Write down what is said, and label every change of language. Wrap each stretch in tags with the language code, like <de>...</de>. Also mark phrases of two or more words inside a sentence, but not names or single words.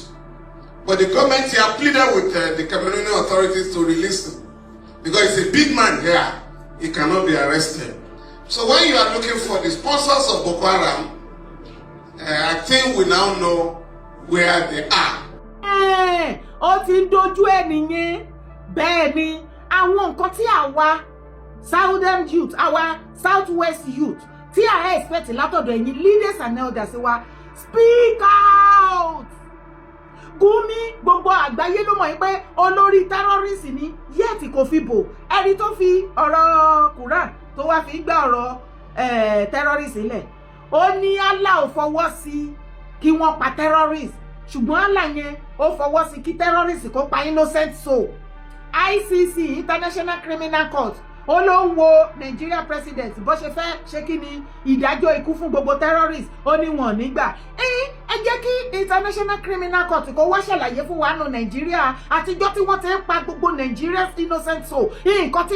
<en>But the government here pleaded with the Cameroonian authorities to release him. Because he's a big man here, he cannot be arrested. So when you are looking for the sponsors of Boko Haram, I think we now know where they are.</en> <yo>Ó ti ń dojú ẹ nìyẹn. Bẹ́ẹ̀ ni, àwọn nǹkan tí àwa</yo> <en>Southern youth,</en> <yo>àwa</yo> <en>Southwest youth,</en> <yo>tí a expect látọ̀dọ̀ ẹ̀yin</yo> <en>leaders and elders</en> <yo>wa,</yo> <en>speak out.</en> <yo>Gumi gbogbo àgbáyé ló mọ̀ pé olórí terrorist ni, yet kò fi bò. Ẹni tó fi ọ̀rọ̀ Quran tó wá fi gbá ọ̀rọ̀ terrorist lẹ̀. Ó ní Allah ò fọwọ́ sí kí wọ́n pa terrorist. Ṣùgbọ́n Allah yẹn ó fọwọ́ sí kí terrorist kó pa</yo> <en>innocent soul.</en> <yo>ICC, International Criminal Court, ó ló ń wo Nigeria president bó ṣe fẹ́ ṣe kí ni ìdájọ́ ikú fún gbogbo terrorist, ó ní wọn nígbà. Ẹ jẹ́ kí International Criminal Court kó wá ṣàlàyé fún wa nù Nàìjíríà àtijọ́ tí wọ́n ti ń pa gbogbo</yo> <en>Nigeria's innocent soul.</en> <yo>Nǹkan tí</yo>